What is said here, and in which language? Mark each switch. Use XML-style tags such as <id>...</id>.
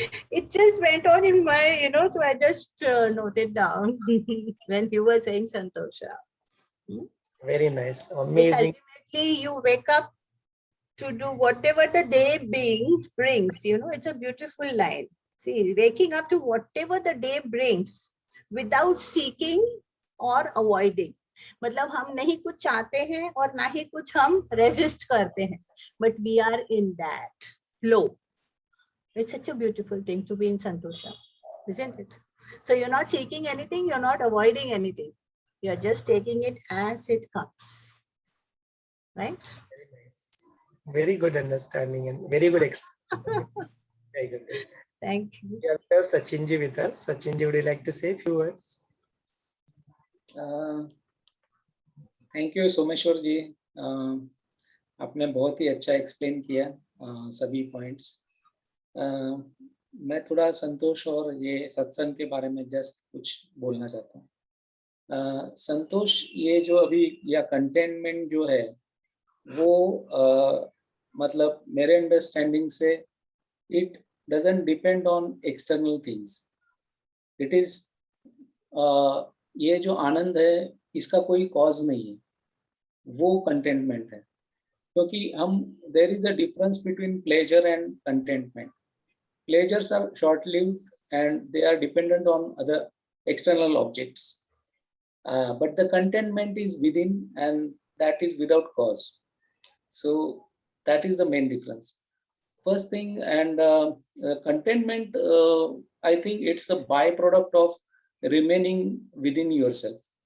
<en>It just went on in my, you know, so I just noted down when you were saying Santosha. Very nice, Which amazing. ultimately you wake up to do whatever the day brings, you know, it's a beautiful line. See, waking up to whatever the day brings without seeking or avoiding.</en> <hi>मतलब हम नहीं कुछ चाहते हैं और ना ही कुछ हम resist करते हैं,</hi> <en>but we are in that flow. It's such a beautiful thing to be in Santosha, isn't it? So you're not seeking anything, you're not avoiding anything. You're just taking it as it comes. Right? Very nice. Very good understanding and very good explanation. Very good. Thank you. We have Sachinji with us. Sachinji, would you like to say a few words?</en> <hi>Thank you Someshwar जी, आपने बहुत ही अच्छा explain किया सभी points. मैं थोड़ा संतोष और ये सत्संग के बारे में जस्ट कुछ बोलना चाहता हूँ। संतोष ये जो अभी या कंटेनमेंट जो है वो मतलब मेरे अंडरस्टैंडिंग से</hi> <en>It doesn't depend on external things. It is</en> <hi>ये जो आनंद है इसका कोई कॉज नहीं है, वो कंटेनमेंट है। क्योंकि हम</hi> <en>There is the difference between pleasure and contentment. Pleasures are short-lived and they are dependent on other external objects. But the contentment is within and that is without cause. So that is the main difference. First thing, and contentment, I think it's the byproduct of remaining within yourself.</en>